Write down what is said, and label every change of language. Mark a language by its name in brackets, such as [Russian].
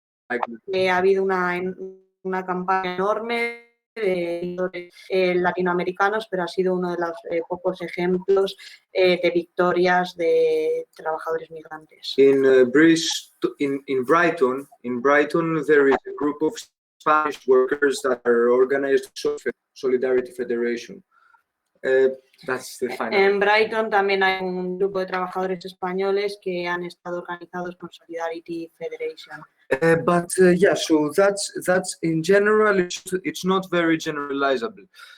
[Spanish] Ha habido una campaña enorme de latinoamericanos, pero ha sido uno de los pocos ejemplos de victorias de trabajadores migrantes. [English] In Brighton, there is a group of Spanish workers that are organized Solidarity Federation. That's the final. [Spanish] En Brighton también hay un grupo de trabajadores españoles que han estado organizados con Solidarity Federation. [English] But yeah, so that's in general, it's not very generalizable.